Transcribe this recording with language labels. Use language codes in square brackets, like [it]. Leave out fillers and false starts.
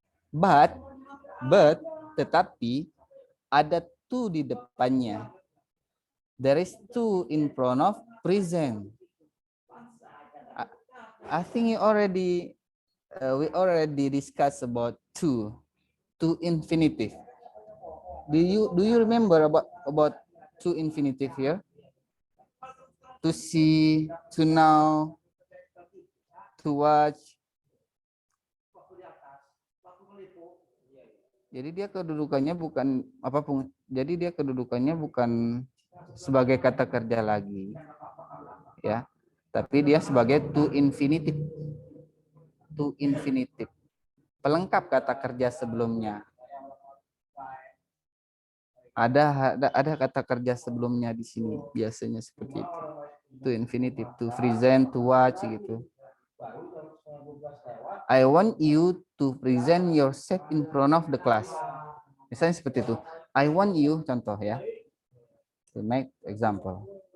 [id] But, tetapi ada to di depannya. [en] There is to in front of present. I think we already discussed about to infinitive. Do you remember about to infinitive here? To see, to know, to watch. [id] Jadi dia kedudukannya bukan apapun. Jadi dia kedudukannya bukan sebagai kata kerja lagi, ya. Tapi dia sebagai to infinitive. To infinitive. Pelengkap kata kerja sebelumnya. Ada kata kerja sebelumnya di sini, biasanya seperti itu. [en] To infinitive, to present, to watch gitu. I want you to present yourself in front of the class. [id] Misalnya seperti itu. [en] I want you, [id] contoh ya. [en] To make example.